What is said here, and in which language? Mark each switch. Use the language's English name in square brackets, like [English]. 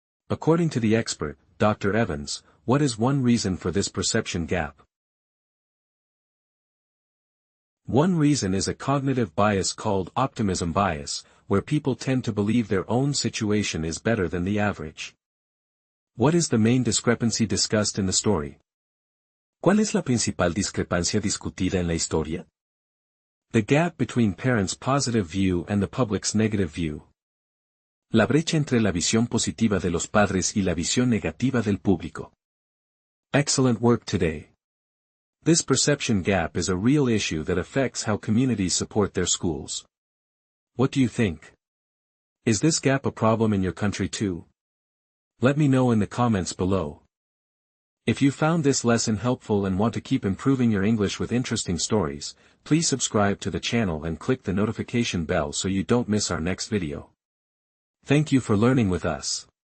[English] According to the expert, Dr. Evans, what is one reason for this perception gap? One reason is a cognitive bias called optimism bias, where people tend to believe their own situation is better than the average. What is the main discrepancy discussed in the story? [Spanish] ¿Cuál es la principal discrepancia discutida en la historia? [English] The gap between parents' positive view and the public's negative view. [Spanish] La brecha entre la visión positiva de los padres y la visión negativa del público. [English] Excellent work today. This perception gap is a real issue that affects how communities support their schools. What do you think? Is this gap a problem in your country too? Let me know in the comments below. If you found this lesson helpful and want to keep improving your English with interesting stories, please subscribe to the channel and click the notification bell so you don't miss our next video. Thank you for learning with us.